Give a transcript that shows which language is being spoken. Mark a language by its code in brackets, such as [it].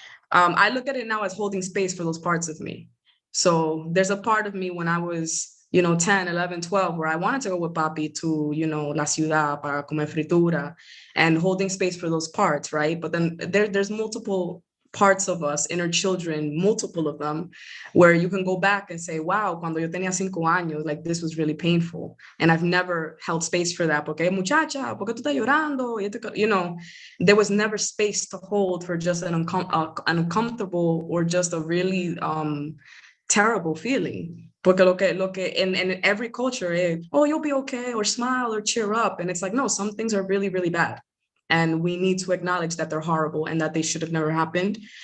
[en] I look at it now as holding space for those parts of me. So there's a part of me when I was, you know, 10, 11, 12, where I wanted to go with Papi to, you know, [es] la ciudad para comer fritura [en] and holding space for those parts, right? But then there's multiple parts of us, inner children, multiple of them, where you can go back and say, wow, [es] cuando yo tenía 5 años, [en] like this was really painful. And I've never held space for that. [es] Porque muchacha, ¿por qué tú estás llorando? [en] You know, there was never space to hold for just an uncomfortable or just a really terrible feeling. [es] Porque lo que [en] in every culture is, oh, you'll be okay, or smile or cheer up. And it's like, no, some things are really, really bad. And we need to acknowledge that they're horrible and that they should have never happened.